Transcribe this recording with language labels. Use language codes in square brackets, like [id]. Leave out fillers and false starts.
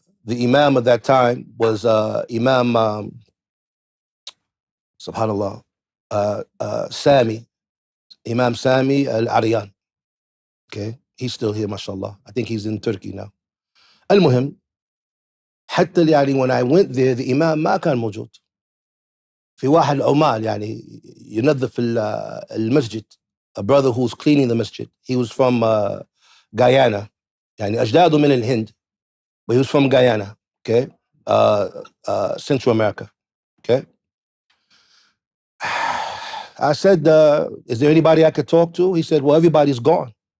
[en] The Imam of that time was Imam, subhanallah, Sami, Imam Sami al-Aryan. Okay, he's still here, mashallah. I think he's in Turkey now. [ar] المهم حتى يعني [en] when I went there the Imam [ar] ما كان موجود. في واحد عمال يعني ينظف المسجد. [en] A brother who's cleaning the masjid. He was from Guyana. [ar] يعني أجداده من الهند. [en] But he was from Guyana. Okay, Central America. Okay. I said, is there anybody I could talk to? He said, well, everybody's gone.